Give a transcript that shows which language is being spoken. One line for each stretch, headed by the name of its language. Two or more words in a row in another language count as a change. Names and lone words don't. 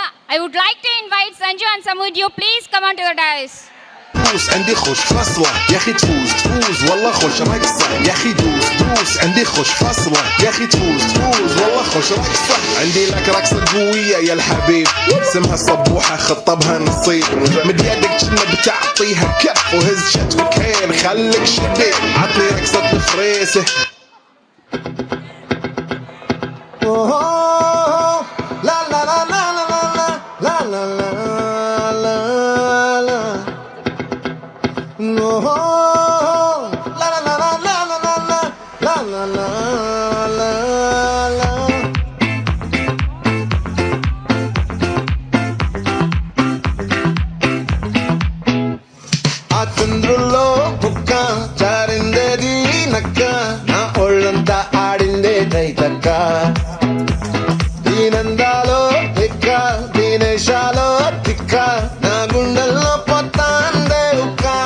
English: I would like to invite Sanju and Samudju. Please come on to the dais.
Arabic: دوس عندي خوش فصلة يا اخي تفوز والله خوش رقصة يا اخي دوس عندي خوش فصلة يا اخي تفوز والله خوش رقصة عندي لك رقصة قوية يا الحبيب اسمها صبوحة خطبها نصيب مد يدك كنا بتعطيها كف وهز شتفكين خليك شديد عطني رقصة الفريسة لا لا لا لا لا لا لا لا No, la la la la la la la la la la la.
Telugu: ఆ చంద్రుల్లో కుక్క చారిందేది నక్క నా ఒళ్ళంతా ఆడిందే దైతక్క దీనందాలో ఎక్క దీనేశాలో తిక్క నా గుండెల్లో పొత్తాందే ఉక్క